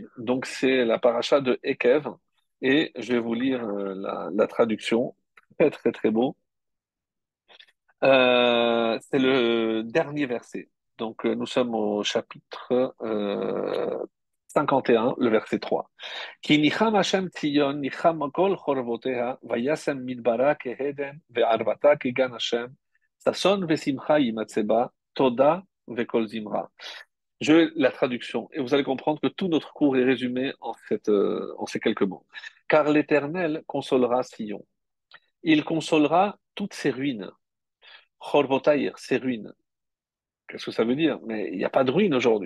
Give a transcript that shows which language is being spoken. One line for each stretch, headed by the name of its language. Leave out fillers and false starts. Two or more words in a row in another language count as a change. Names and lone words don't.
French: Donc, c'est la paracha de Ekev, et je vais vous lire la traduction. Très, très, très beau. C'est le dernier verset. Donc, nous sommes au chapitre 51, le verset 3.
Hebrew: כי ניחם השם ציון, ניחם כל חורבותיה, וישם מדברה כהדן, וערבתה כגן השם, ששון ושמחה יימצא בה, תודה וכל זמרה.
French: La traduction, et vous allez comprendre que tout notre cours est résumé en ces quelques mots. Car l'Éternel consolera Sion. Il consolera toutes ses ruines. Chorbotaïr, ses ruines. Qu'est-ce que ça veut dire? Mais il n'y a pas de ruines aujourd'hui.